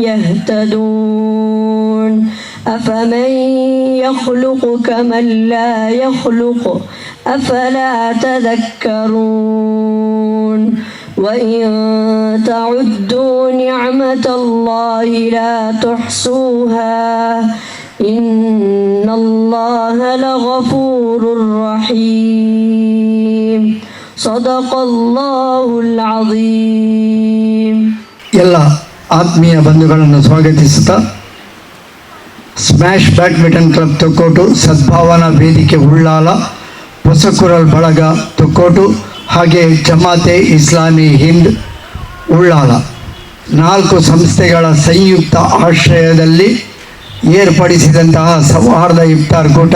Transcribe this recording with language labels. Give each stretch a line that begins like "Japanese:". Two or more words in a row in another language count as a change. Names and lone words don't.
Arabic: يهتدون أفمن يخلق كمن لا يخلق أفلا تذكرون وإن تعدوا نعمة الله لا تحصوها إن الله لغفور رحيم صدق الله العظيم.
Kannada: ಎಲ್ಲ ಆತ್ಮೀಯ ಬಂಧುಗಳನ್ನು ಸ್ವಾಗತಿಸುತ್ತಾ ಸ್ಮ್ಯಾಶ್ ಬ್ಯಾಡ್ಮಿಂಟನ್ ಕ್ಲಬ್ ತೊಕ್ಕೋಟು, ಸದ್ಭಾವನಾ ವೇದಿಕೆ ಉಳ್ಳಾಲ, ಹೊಸಕುರಲ್ ಬಳಗ ತೊಕ್ಕೋಟು ಹಾಗೆ ಜಮಾತೆ ಇಸ್ಲಾಮಿ ಹಿಂದ್ ಉಳ್ಳಾಲ 4 ಸಂಸ್ಥೆಗಳ ಸಂಯುಕ್ತ ಆಶ್ರಯದಲ್ಲಿ ಏರ್ಪಡಿಸಿದಂತಹ ಸೌಹಾರ್ದ ಇಫ್ತಾರ್ ಕೂಟ.